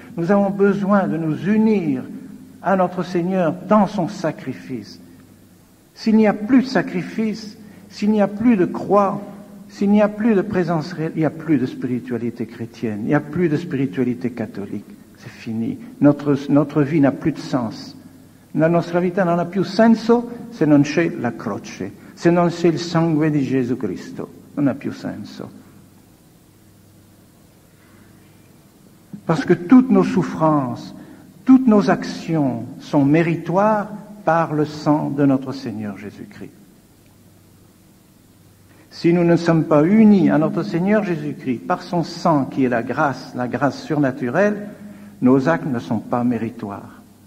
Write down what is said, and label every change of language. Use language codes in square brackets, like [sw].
[fr] Nous avons besoin de nous unir à notre Seigneur dans son sacrifice. S'il n'y a plus de sacrifice, s'il n'y a plus de croix, s'il n'y a plus de présence réelle, il n'y a plus de spiritualité chrétienne, il n'y a plus de spiritualité catholique. C'est fini. Notre vie n'a plus de sens. [it] La nostra vita non ha più senso se non c'è la croce, se non c'è il sangue di Gesù Cristo. Non ha più senso. [fr] Parce que toutes nos souffrances, toutes nos actions sont méritoires par le sang de notre Seigneur Jésus-Christ. Si nous ne sommes pas unis à notre Seigneur Jésus-Christ par son sang qui est la grâce surnaturelle, nos actes ne sont pas méritoires.